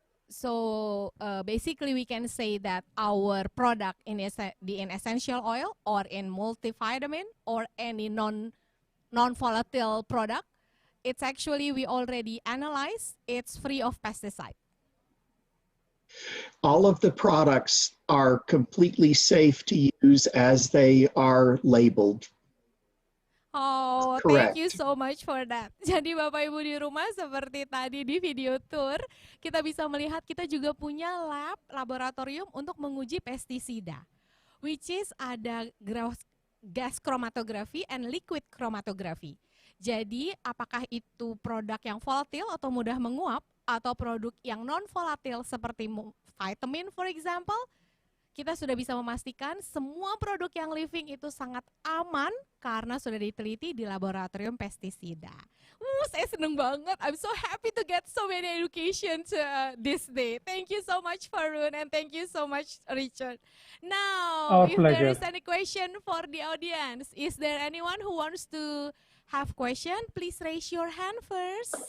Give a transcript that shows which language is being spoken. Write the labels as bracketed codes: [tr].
[en] So basically we can say that our product in essential oil or in multivitamin or any non-volatile product, it's actually we already analyzed, it's free of pesticide. All of the products are completely safe to use as they are labeled. Oh, Correct. thank you so much for that. [id] Jadi Bapak Ibu di rumah seperti tadi di video tour, kita bisa melihat kita juga punya laboratorium untuk menguji pestisida. [en] Which is ada gas chromatography and liquid chromatography. [id] Jadi apakah itu produk yang volatil atau mudah menguap atau produk yang non-volatil seperti vitamin [en] for example, [id] kita sudah bisa memastikan semua produk yang living itu sangat aman karena sudah diteliti di laboratorium pestisida. Saya seneng banget. [en] I'm so happy to get so many education this day. Thank you so much, Varun, and thank you so much, Richard. Now, if there is any question for the audience, is there anyone who wants to have question? Please raise your hand first.